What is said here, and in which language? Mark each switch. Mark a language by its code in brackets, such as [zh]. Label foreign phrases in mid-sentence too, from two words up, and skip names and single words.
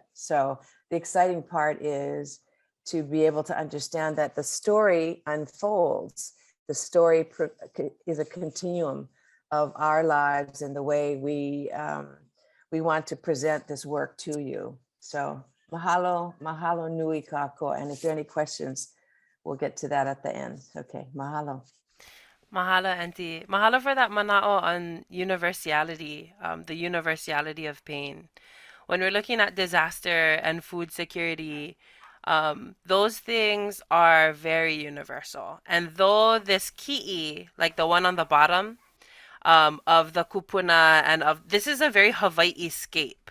[en] So the exciting part is to be able to understand that the story unfolds. The story is a continuum of our lives and the way we want to present this work to you. [haw] So mahalo, mahalo nui kako. [en] And if there are any questions, we'll get to that at the end. Okay, mahalo. Mahalo, Auntie. Mahalo for that mana'o on universality, the universality of pain. When we're looking at disaster and food security, those things are very universal. And though this ki'i, like the one on the bottom, of the kūpuna and of, this is a very Hawaiʻi scape.